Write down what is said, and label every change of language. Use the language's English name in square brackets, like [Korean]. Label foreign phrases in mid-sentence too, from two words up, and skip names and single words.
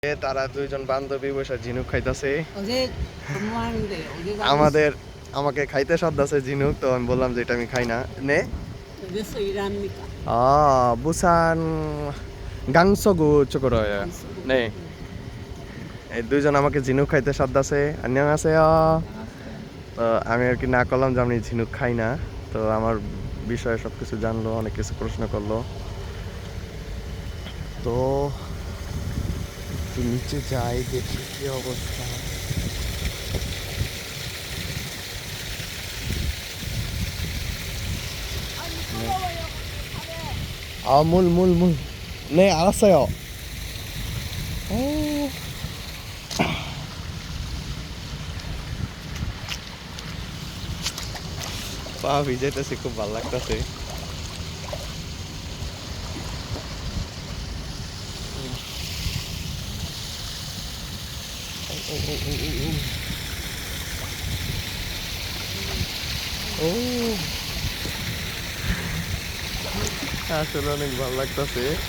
[Bangla] তারা দুইজন বান্ধবী বসে ঝিনুক খাইতেছে। [Korean] 어제 근무하는데 어디 [Bangla] আমাকে খাইতে সাধ্য আছে ঝিনুক, তো আমি বললাম যে এটা আমি খাই না নে। [Korean] 어디서 일합니까? 부산 강서구 쪽으로 해요. 네. [Bangla] এই দুইজন আমাকে ঝিনুক খাইতে সাধ্য আছে। [Korean] 안녕하세요. [Bangla] তো আমি আর কি না করলাম যে আমি ঝিনুক খাই না। তো আমার বিষয়ে সব কিছু জানলো, অনেক কিছু প্রশ্ন করলো। তো একটু নিচে যাই, দেখি কি অবস্থা। [Korean] 물. 네, 알았어요. 오. [Bangla] পা ভিজাইতেছে, খুব ভালো লাগতেছে। ও আসলে অনেক ভালো লাগতেছে।